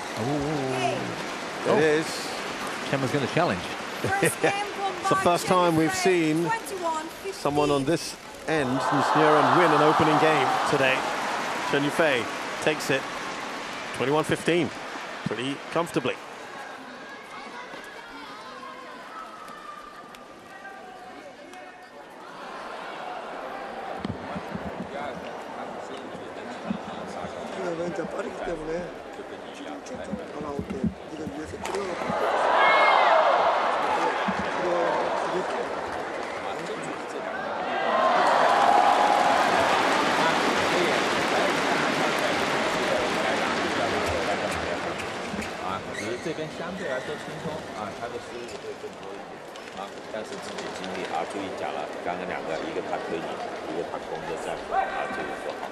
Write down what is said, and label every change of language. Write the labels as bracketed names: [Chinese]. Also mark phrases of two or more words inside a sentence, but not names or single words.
[English] Ooh. It is. Chen was going to challenge. It's the first time we've seen someone on this end, Nisneuren, win an opening game today. Chen Yu Fei takes it 21-15, pretty comfortably. [Korean] 진짜 빠르기 때문에 쭉쭉쭉 다 나올 때 네가 위에서 들어가고 [Chinese] 这边相对来说轻松啊，他的失误会更多一点啊，但是自己尽力啊，注意讲了，刚刚两个，一个他推你，一个他攻着战术啊，这个做好。